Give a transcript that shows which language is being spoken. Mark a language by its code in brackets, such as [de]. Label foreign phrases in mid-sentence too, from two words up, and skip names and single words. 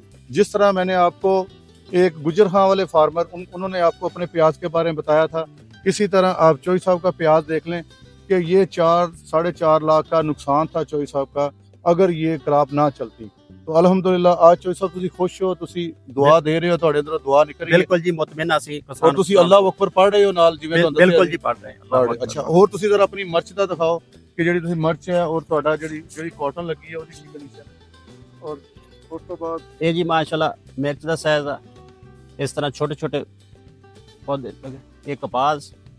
[hi] जिस तरह मैंने आपको एक गुजर खां वाले फार्मर, उन्होंने आपको अपने प्याज के बारे में बताया था, इसी तरह आप चौधरी साहब का प्याज देख लें कि ये 4-4.5 लाख का नुकसान था चौधरी साहब का, अगर ये क्रॉप ना चलती। [pa] ਤੋ ਅਲਹਮਦੁਲਿੱਲਾਹ ਅੱਜ ਚੌਧਰੀ ਸਾਹਬ ਤੁਸੀ ਖ਼ੁਸ਼ ਹੋ, ਤੁਸੀ ਦੁਆ ਦੇ ਰਹੇ ਹੋ, ਤੁਹਾਡੇ ਅੰਦਰ ਦੁਆ ਨਿਕਲ ਰਹੀ ਹੈ। ਬਿਲਕੁਲ ਜੀ, ਮੁਤਮਿਨ ਅਸੀਂ ਔਰ ਤੁਸੀ ਅੱਲਾਹ ਅਕਬਰ ਪੜ੍ਹ ਰਹੇ ਹੋ ਨਾਲ, ਜਿਵੇਂ ਤੁਹਾਨੂੰ ਬਿਲਕੁਲ ਜੀ ਪੜ ਰਹੇ ਹਾਂ। अच्छा, ਹੋਰ ਤੁਸੀਂ ਜ਼ਰਾ ਆਪਣੀ ਮਿਰਚ ਦਾ ਦਿਖਾਓ ਕਿ ਜਿਹੜੀ ਤੁਸੀਂ ਮਿਰਚ ਹੈ ਔਰ ਤੁਹਾਡਾ ਜਿਹੜੀ ਕਾਟਨ ਲੱਗੀ ਹੈ ਉਹਦੀ ਕੀ ਕੰਡੀਸ਼ਨ ਹੈ। ਔਰ ਉਸ ਤੋਂ ਬਾਅਦ ਇਹ ਜੀ ਮਾਸ਼ਾਅੱਲਾ ਮਿਰਚ ਦਾ ਸਾਈਜ਼ ਆ ਇਸ ਤਰ੍ਹਾਂ ਛੋਟੇ ਛੋਟੇ ਪੌਦੇ ਲਗੇ। ਇਹ ਕਪਾਸ